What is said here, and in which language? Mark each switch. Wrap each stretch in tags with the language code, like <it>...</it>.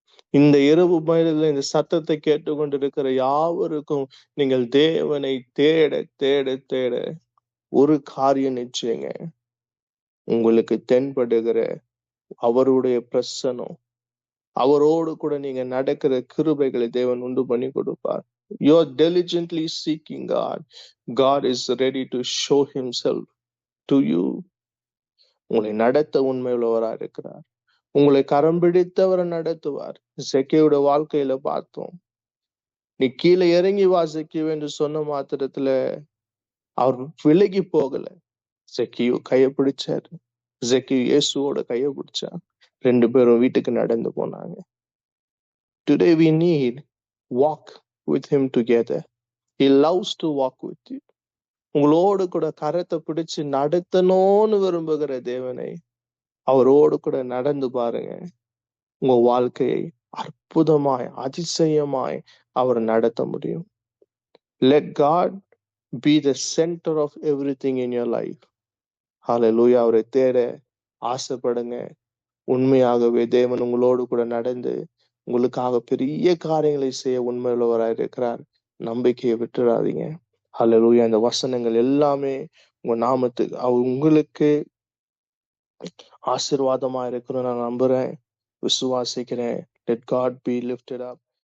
<ta>இந்த இரவு மயிலில் இந்த சத்தத்தை கேட்டுக்கொண்டிருக்கிற யாவருக்கும் நீங்கள் தேவனை தேட தேட தேட ஒரு காரியம் நிச்சயங்க, உங்களுக்கு தென்படுகிற அவருடைய பிரசனம், அவரோடு கூட நீங்க நடக்கிற கிருபைகளை தேவன் உண்டு பண்ணி கொடுப்பார்.</ta> <en>You are diligently seeking God. God is ready to show himself to you.</en> <ta>உங்களை நடத்த உண்மையுள்ளவராக இருக்கிறார். உங்களை கரம் பிடித்தவரை நடத்துவார். செக்கியோட வாழ்க்கையில பார்த்தோம். நீ கீழே இறங்கி வா செக்கியோ என்று சொன்ன மாத்திரத்துல அவர் விலகி போகல. செக்கியோ கையை பிடிச்சாரு. செக்கியோ இயேசுவோட கையை பிடிச்சார். 2 பேரும் வீட்டுக்கு நடந்து போனாங்க.</ta> <en>Today we need walk with him together. He loves to walk with you.</en> <ta>உங்களோடு கூட கரத்தை பிடிச்சு நடத்தணும்னு விரும்புகிற தேவனை அவரோடு கூட நடந்து பாருங்க. உங்க வாழ்க்கையை அற்புதமாய் அதிசயமாய் அவர் நடத்த முடியும்.</ta> <en>Let God be the center of everything in your life.</en> <ta>Hallelujah. அவரை தேட ஆசைப்படுங்க. உண்மையாகவே தேவன் உங்களோடு கூட நடந்து உங்களுக்காக பெரிய காரியங்களை செய்ய உண்மையுள்ளவராய் இருக்கிறார். நம்பிக்கையை விட்டுறாதீங்க. ஹல்லேலூயா. இந்த வசனங்கள் எல்லாமே உங்க நாமத்துக்கு உங்களுக்கு ஆசீர்வாதமா இருக்கணும்னு நான் நம்புறேன், விசுவாசிக்கிறேன்.</ta> <en>Let God be lifted up.</en>